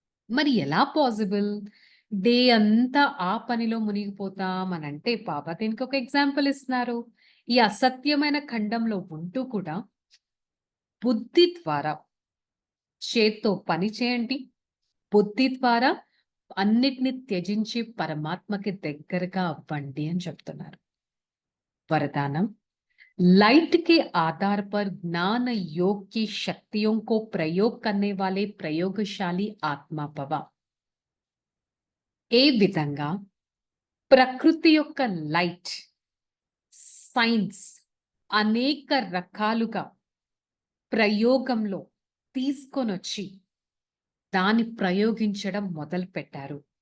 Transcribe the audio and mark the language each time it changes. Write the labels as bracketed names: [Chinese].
[Telugu] మరి ఎలా possible? Day అంతా ఆ పనిలో మునిగిపోతాం అనంటే బాబా దీనికి ఒక ఎగ్జాంపుల్ ఇస్తున్నారు. ఈ అసత్యమైన ఖండంలో ఉంటూ కూడా బుద్ధి ద్వారా చేత్తో పని చేయండి. బుద్ధి ద్వారా అన్నిటిని త్యజించి పరమాత్మకి దగ్గరగా అవ్వండి అని చెప్తున్నారు. [Hindi] वरदानम, लाइट के आधार पर ज्ञान योग की शक्तियों को प्रयोग करने वाले प्रयोगशाली आत्मा भव. [Telugu] ఏ విధంగా ప్రకృతి యొక్క లైట్ సైన్స్ అనేక రకాలుగా ప్రయోగంలో తీసుకొనొచ్చి దాన్ని ప్రయోగించడం మొదలు పెట్టారు.